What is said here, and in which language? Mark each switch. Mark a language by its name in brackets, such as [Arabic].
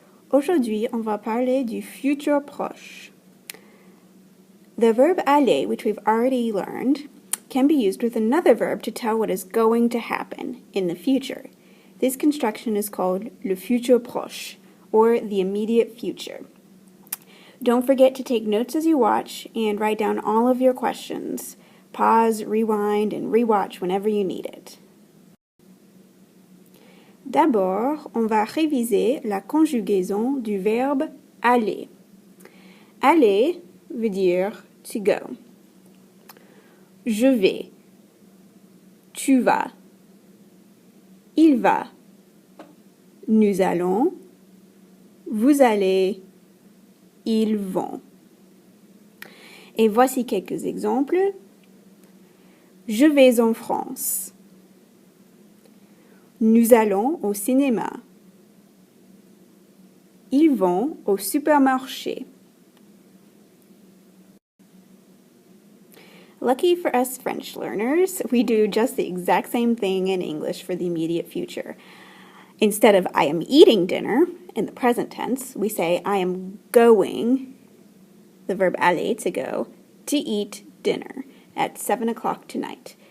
[French] Aujourd'hui, on va parler du futur proche. [English] The verb aller, which we've already learned, can be used with another verb to tell what is going to happen in the future. This construction is called [French] le futur proche, [English] or the immediate future. Don't forget to take notes as you watch and write down all of your questions. Pause, rewind, and rewatch whenever you need it. [French] D'abord, on va réviser la conjugaison du verbe aller. Aller veut dire to go. Je vais. Tu vas. Il va. Nous allons. Vous allez. Ils vont. Et voici quelques exemples. Je vais en France. Nous allons au cinéma. Ils vont au supermarché. [English] Lucky for us French learners, we do just the exact same thing in English for the immediate future. Instead of I am eating dinner, in the present tense, we say I am going, the verb aller, to go, to eat dinner at 7 o'clock tonight.